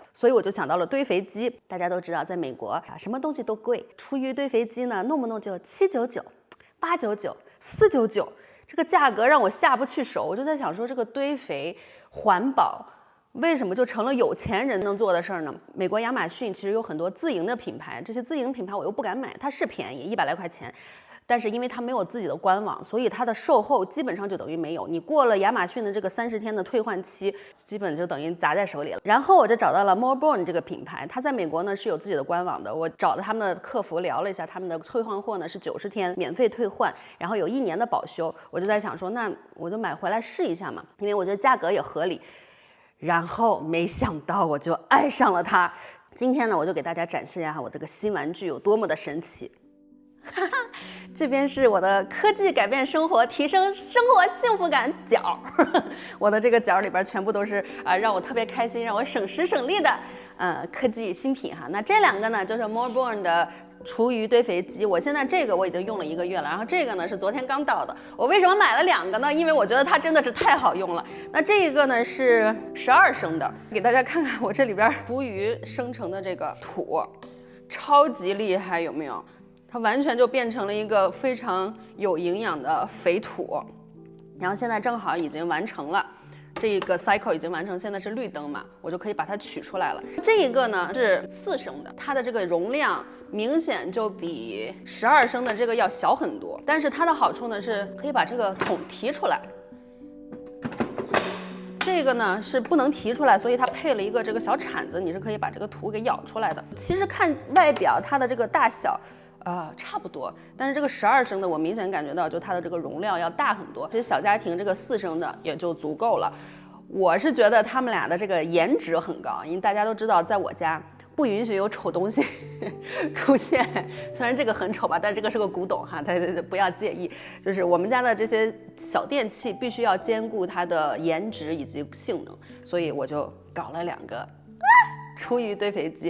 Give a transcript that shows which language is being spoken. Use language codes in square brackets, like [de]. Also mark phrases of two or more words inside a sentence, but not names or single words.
[zh] 所以我就想到了堆肥機。大家都知道，在美國啊，什麼東西都貴，廚餘堆肥機呢，弄不弄就799、899、499。這個價格讓我下不去手，我就在想說，這個堆肥環保為什麼就成了有錢人能做的事兒呢？美國亞馬遜其實有很多自營的品牌，這些自營品牌我又不敢買，它是便宜100來塊錢，但是因為它沒有自己的官網，所以它的售后基本上就等於沒有。你過了亞馬遜的這個30天的退換期，基本就等於砸在手裡了。然後我就找到了 Moreborn 這個品牌，它在美國呢是有自己的官網的。我找了他們的客服聊了一下，他们的退换貨呢是90天免費退換，然後有1年的保修。我就在想說，那我就買回來試一下嘛，因為我覺得價格也合理。然後沒想到我就愛上了它。今天呢，我就給大家展示一下我這個新玩具有多麼的神奇。這邊是我的科技改變生活、提升生活幸福感角，我的這個角裡邊全部都是讓我特別開心、讓我省時省力的科技新品哈。那這兩個呢，就是 Moreborn 的廚餘堆肥機。我現在這個我已經用了1個月了，然後這個呢是昨天剛到的。我為什麼買了2個呢？因為我覺得它真的是太好用了。那這一個呢是12升的，給大家看看我這裡邊廚餘生成的這個土，超級厲害，有沒有？它完全就變成了一個非常有營養的肥土，然後現在正好已經完成了，這一個 cycle 已經完成，現在是綠燈嘛，我就可以把它取出來了。這一個呢是4升的，它的這個容量明顯就比12升的這個要小很多，但是它的好處呢是可以把這個桶提出來。這個呢是不能提出来，所以它配了一個這個小鏟子，你是可以把這個土給舀出來的。其實看外表它的這個大小差不多，但是這個12升的我明顯感覺到就它的這個容量要大很多。其實小家庭這個4升的也就足夠了。我是觉得他們倆的這個顏值很高，因為大家都知道在我家不允許有醜東西出現，雖然這個很醜吧，但是這個是個古董哈，大家不要介意。就是我們家的這些小電器必須要兼顧它的顏值以及性能，所以我就搞了2個廚餘堆肥機。